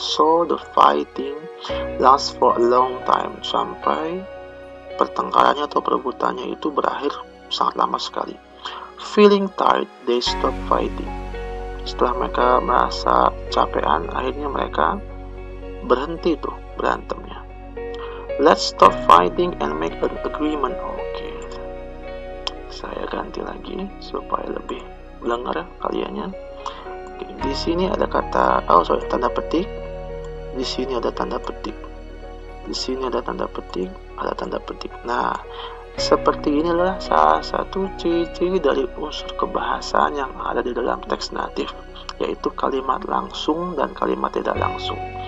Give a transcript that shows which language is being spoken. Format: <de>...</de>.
<en>So the fighting lasts for a long time,</en> <id>sampai pertengkarannya atau perebutannya itu berakhir sangat lama sekali.</id> <en>Feeling tired, they stopped fighting.</en> <id>Setelah mereka merasa capean, akhirnya mereka berhenti tuh berantemnya.</id> <en>Let's stop fighting and make an agreement.</en> <id>Oke. Saya ganti lagi supaya lebih dengar kaliannya. Oke, di sini ada kata tanda petik. Di sini ada tanda petik. Di sini ada tanda petik, ada tanda petik. Nah, seperti inilah salah satu ciri-ciri dari unsur kebahasaan yang ada di dalam teks natif, yaitu kalimat langsung dan kalimat tidak langsung.</id>